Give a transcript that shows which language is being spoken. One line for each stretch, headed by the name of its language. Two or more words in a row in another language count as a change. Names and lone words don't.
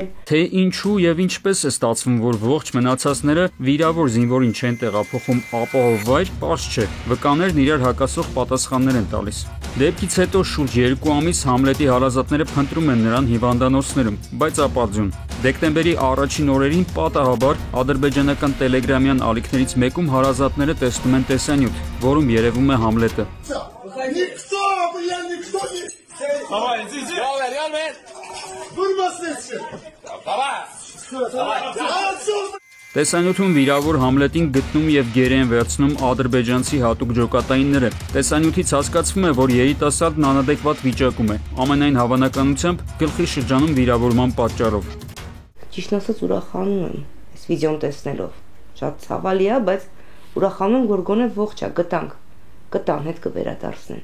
Armenian: Թե ինչու եւ ինչպես է ստացվում, որ ողջ մնացածները վիրավոր զինվորին չեն տեղափոխում ապահով վայր, պարզ չէ։ Վկաներն իրար հակասող պատասխաններ են տալիս։ Դեպքից հետո շուրջ 2 ամիս Համլետի հարազատները փնտրում են նրան հիվանդանոցներում, բայց ապարդյուն։ Դեկտեմբերի առաջին օրերին պատահաբար ադրբեջանական տելեգրամյան ալիքներից մեկում հարազատները տեսնում են տեսանյութ, որում երևում է Համլետը։
Russian: Давай, иди. Давай, реально. Вырвался. Давай.
Armenian: Տեսանյութում վիրավոր Համլետին գտնում եւ գերի են վերցնում ադրբեջանցի հատուկ ջոկատայինները։ Տեսանյութից հասկացվում է, որ երիտասարդն անադեկվատ վիճակում է, ամենայն հավանականությամբ գլխի շրջանում վիրավորման պատճառով։ Ճիշտ ասած ուրախանում եմ այս վիդեոն տեսնելով։ Շատ ցավալի է, բայց ուրախանում եմ, որ գոնե ողջ է, գտան, հետ կվերադարձնեն։